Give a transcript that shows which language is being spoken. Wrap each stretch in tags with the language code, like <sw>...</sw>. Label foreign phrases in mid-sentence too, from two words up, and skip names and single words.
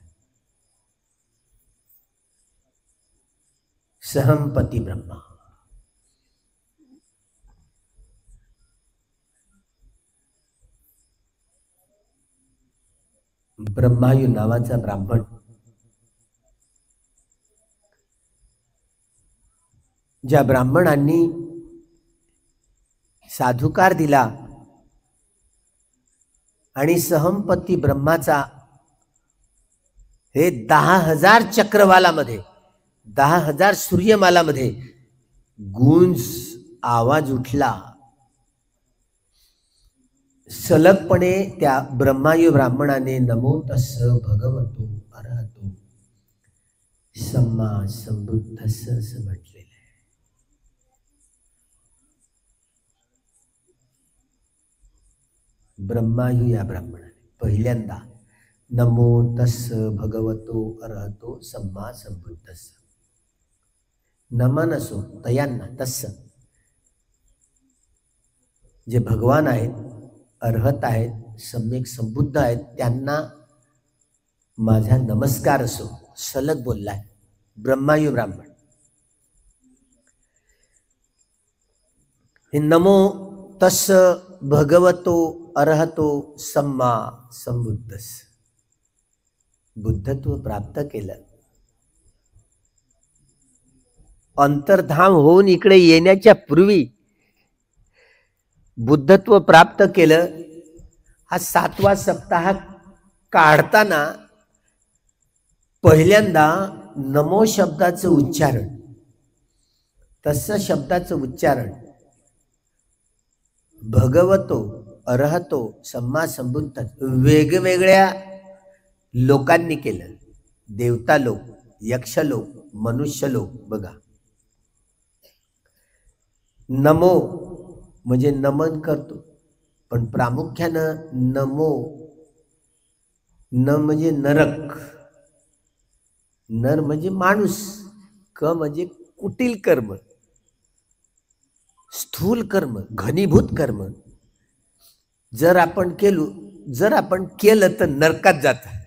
<mr>सहंपती ब्रह्मा, ब्रह्मायू नावाचा ब्राह्मण, ज्या ब्राह्मणांनी साधुकार दिला आणि सहंपती ब्रह्माचा हे 10,000 चक्रवालामध्ये 10,000 सूर्यमालामध्ये गुंज आवाज उठला. सलगपणे त्या ब्रह्मायू ब्राह्मणाने</mr> <pi>नमो तस्स भगवतो अरहतो सम्मा संबुद्धस्स</pi> <mr>असं म्हटलेलं आहे. ब्रह्मायू या ब्राह्मणाने पहिल्यांदा</mr> <pi>नमो तस्स भगवतो अरहतो सम्मा संबुद्धस्स, नमन असो तयांना, तस्स जे भगवान आहेत, अर्हत आहेत, सम्यक संबुद्ध आहेत, त्यांना माझा नमस्कार असो, सलग बोललाय ब्रह्मायू ब्राह्मण. हे नमो तस्स भगवतो अरहतो सम्मा संबुद्धस्स,</pi> <mr>बुद्धत्व प्राप्त केलं. अंतर्धाम होऊन इकडे येण्याच्या पूर्वी बुद्धत्व प्राप्त केलं. हा 7वा सप्ताह काढताना पहिल्यांदा नमो शब्दाचं उच्चारण, तसं शब्दाचं उच्चारण</mr> <pi>भगवतो अरहतो सम्मा संबुद्ध</pi> <mr>वेगवेगळ्या लोकांनी केलं. देवता लोक, यक्ष लोक, मनुष्य लोक. बघा, नमो म्हणजे नमन करतो, पण प्रामुख्यानं नमो, न म्हणजे नरक, नर म्हणजे माणूस, क म्हणजे कुटील कर्म, स्थूल कर्म, घनीभूत कर्म जर आपण केलं तर नरकात जात.</mr>